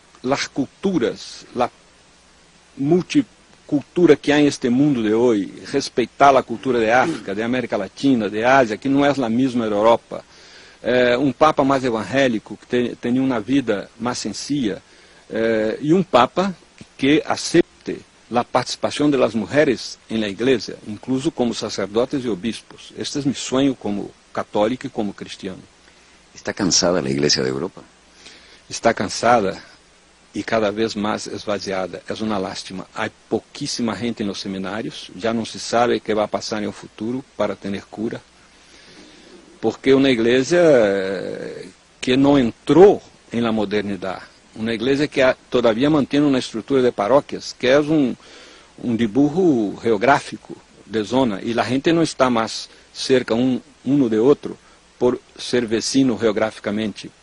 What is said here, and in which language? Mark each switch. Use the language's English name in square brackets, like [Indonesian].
[Portuguese] as culturas, a multicultura que há neste mundo de hoje, respeitar a cultura de África, de América Latina, de Ásia, que não é a mesma da Europa, um Papa mais evangélico, que tenha uma vida mais sencilla, e um Papa que aceite a participação das mulheres na igreja, incluso como sacerdotes e obispos. Este é meu sonho como católico e como cristiano. [Spanish] ¿Está cansada la Iglesia de Europa? [Portuguese] Está cansada e cada vez mais esvaziada. É uma lástima. Há pouquíssima gente nos seminários, já não se sabe o que vai passar no futuro para ter cura, porque uma igreja que não entrou na modernidade, uma igreja que todavia mantém uma estrutura de paróquias, que é um dibujo geográfico de zona, e a gente não está mais cerca um de outro por ser vecino geograficamente.